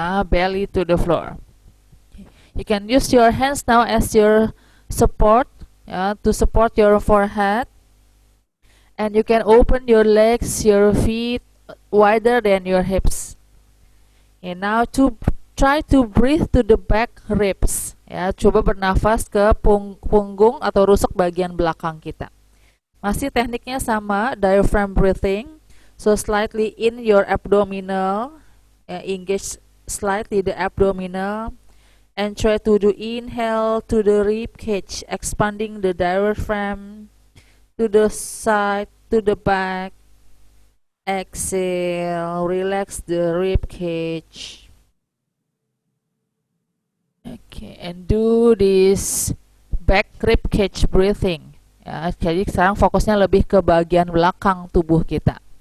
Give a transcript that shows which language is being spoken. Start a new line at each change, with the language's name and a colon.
English: Belly to the floor. You can use your hands now as your support, to support your forehead. And you can open your legs, your feet wider than your hips. And now to try to breathe to the back ribs.
Indonesian: Ya, coba bernafas ke punggung atau rusuk bagian belakang kita. Masih tekniknya sama, diaphragm breathing.
English: So slightly in your abdominal, engage slightly the abdominal, and try to do inhale to the rib cage, expanding the diaphragm to the side, to the back. Exhale, relax the rib cage. Okay, and do this back rib cage breathing.
Indonesian: Ya, jadi sekarang fokusnya lebih ke bagian belakang tubuh kita.